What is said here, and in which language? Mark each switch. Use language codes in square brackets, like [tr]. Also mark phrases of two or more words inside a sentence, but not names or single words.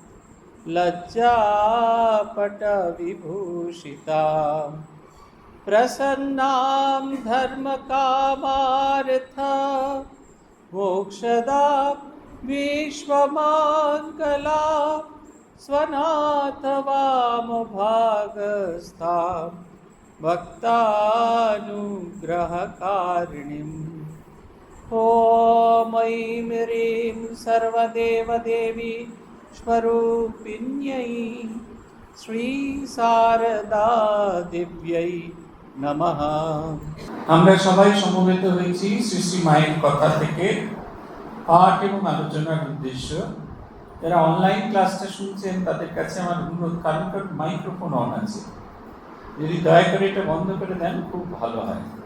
[sa] लज्जापटविभूषितां प्रसन्नां धर्मकामार्थ मोक्षदां विश्वमङ्गलां स्वनाथवामभागस्थां भक्तानुग्रहकारिणीम् ॐ ऐं ह्रीं सर्वदेवदेवी स्वरूपिण्यै শ্রী শারদা দিব্যৈ নমঃ। [bn] আমরা সবাই সমবেত হয়েছি শ্রী শ্রী মায়ের কথা থেকে পাঠ এবং আলোচনার উদ্দেশ্য। যারা অনলাইন ক্লাসটা শুনছেন তাদের কাছে আমার অনুরোধ, কারণ মাইক্রোফোন অন আছে, যদি দয়া করে এটা বন্ধ করে দেন খুব ভালো হয়।